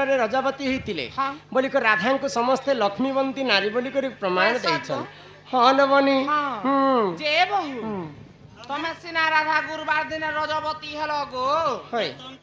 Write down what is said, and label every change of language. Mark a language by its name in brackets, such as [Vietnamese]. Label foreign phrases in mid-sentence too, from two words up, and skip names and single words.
[Odia] ରେ ରଜବତୀ ହୋଇତିଲେ ବୋଲୀ କୋ ରାଧା କୋ ସମସ୍ତେ ଲକ୍ଷ୍ମୀବନ୍ତୀ ନାରୀ ବୋଲୀ କୋ ପ୍ରମାଣ ଦୈଛନ ହାଂ ନବନୀ ଜେ ବହୁ ତମେ ସିନା ରାଧା ଗୁରୁବାର ଦିନ ରଜବତୀ ହଲୋ ଗୋ होय